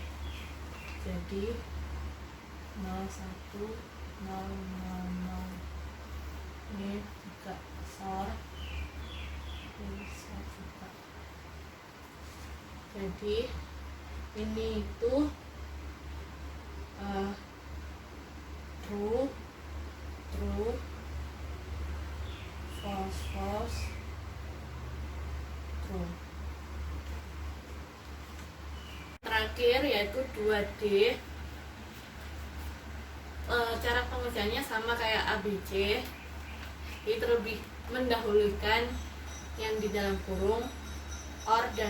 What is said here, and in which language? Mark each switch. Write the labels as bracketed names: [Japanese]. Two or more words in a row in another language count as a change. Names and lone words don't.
[Indonesian] Jadi 01 0 0 0 ini juga SOR, ini SOR juga. Jadi ini itu [English] true true, false false, true. [Indonesian] Terakhir yaitu 2D. Cara pengerjaannya sama kayak ABC. Jadi terlebih mendahulukan yang di dalam kurung or dan.